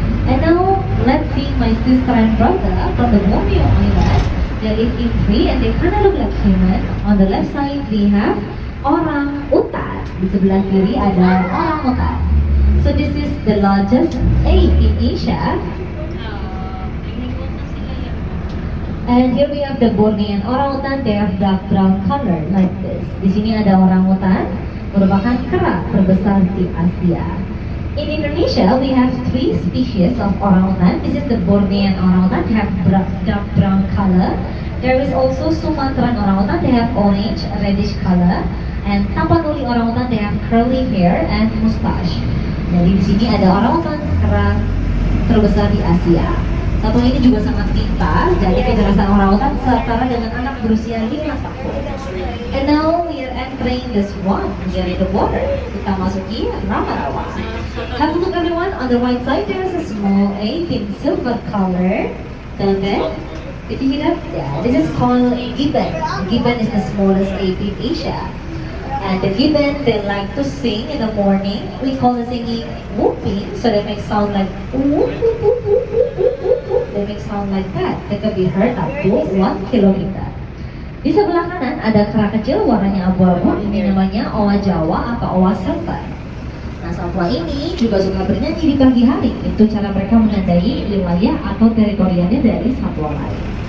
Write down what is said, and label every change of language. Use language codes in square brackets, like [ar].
[en] And now, let's see my sister and brother from the Borneo Island. They live in tree and they kind of look like human. On the left side, we have orang utan. [id] Di sebelah kiri ada orang utan. [en] So this is the largest ape in Asia. And here we have the Bornean orangutan. They have dark brown color like this. [id] Di sini ada orangutan, merupakan kera terbesar di Asia. [en] In Indonesia, we have 3 species of orangutan. This is the Bornean orangutan. They have dark brown color. There is also Sumatran orangutan. They have orange, reddish color. And Tapanuli orangutan. They have curly hair and mustache. [id] Jadi di sini ada orangutan kera terbesar di Asia. Satu ini juga sangat pintar, jadi kejelasan orangutan setara dengan anak berusia 5 tahun. [en] And now we are entering the swan. We are in the water. [id] Kita masuki rawa-rawa. [en] Have a look everyone, on the right side there is a small ape in silver color. And then, did you hear that? Yeah, this is called gibbon. Gibbon is the smallest ape in Asia. And the gibbon, they like to sing in the morning. We call the singing whooping, so they make sound like whoop, whoop, whoop, whoop, whoop, whoop, whoop. They make sound like that. They can be heard up to 1 kilometer. [id] Di sebelah kanan ada kera kecil warnanya abu-abu. Ini namanya owa Jawa atau owa silver. Nah, satwa ini juga suka bernyanyi di pagi hari. Itu cara mereka menandai wilayah atau teritorialnya dari satwa lain.